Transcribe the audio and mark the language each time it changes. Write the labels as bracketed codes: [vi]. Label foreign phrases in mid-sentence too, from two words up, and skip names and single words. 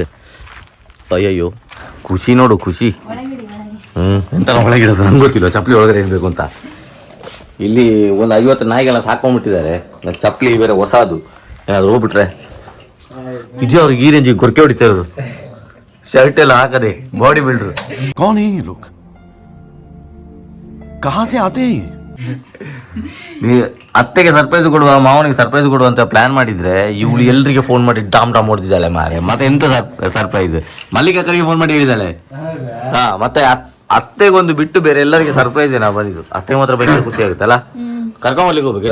[kn] ಅಯ್ಯಯ್ಯೋ ಖುಷಿ ನೋಡು, ಖುಷಿ. ಎಂತ ಒಳಗಿಡೋದು ನಂಗೆ ಗೊತ್ತಿಲ್ಲ, ಚಪ್ಪಲಿ ಒಳಗಡೆ ಇರಬೇಕು ಅಂತ. ಇಲ್ಲಿ ಒಂದು 50 ನಾಯಿಗೆಲ್ಲ ಸಾಕೊಂಡ್ಬಿಟ್ಟಿದ್ದಾರೆ. ಚಪ್ಪಲಿ ಬೇರೆ ಹೊಸದು, ಏನಾದ್ರು ಹೋಗ್ಬಿಟ್ರೆ ಇದು ಅವ್ರಿಗೆ ಈ ರೇಂಜಿಗೆ ಗೊರಕೆ ಹೊಡಿತಾ ಇರೋದು. ಶರ್ಟ್ ಎಲ್ಲ ಹಾಕದೆ [en] body builders. [hi] कौन है ये लोग? कहां से आते हैं? [kn] ಅತ್ತೆಗೆ ಸರ್ಪ್ರೈಸ್ ಕೊಡುವ, ಮಾವನಿಗೆ ಸರ್ಪ್ರೈಸ್ ಕೊಡುವ ಅಂತ ಪ್ಲಾನ್ ಮಾಡಿದ್ರೆ ಇವಳು ಎಲ್ರಿಗೆ ಫೋನ್ ಮಾಡಿ ಡಾಮ್ ಹೊಡೆದಿದ್ದಾಳೆ ಮಾರೆ. ಮತ್ತೆ ಎಂತ ಸರ್ಪ್ರೈಸ್? ಮಲ್ಲಿಕಾಕರಿಗೆ ಫೋನ್ ಮಾಡಿ ಹೇಳಿದಾಳೆ. ಮತ್ತೆ ಅತ್ತೆಗೊಂದು ಬಿಟ್ಟು ಬೇರೆ ಎಲ್ಲರಿಗೆ ಸರ್ಪ್ರೈಸ್ ನಾವು ಬಂದಿದ್ದು. ಅತ್ತೆ ಮಾತ್ರ ಭಯಂಕರ ಖುಷಿ ಆಗುತ್ತಲ್ಲ. ಕರ್ಕೊಂಬರ್ಲಿಕ್ಕೆ ಹೋಗ್ಬೇಕು.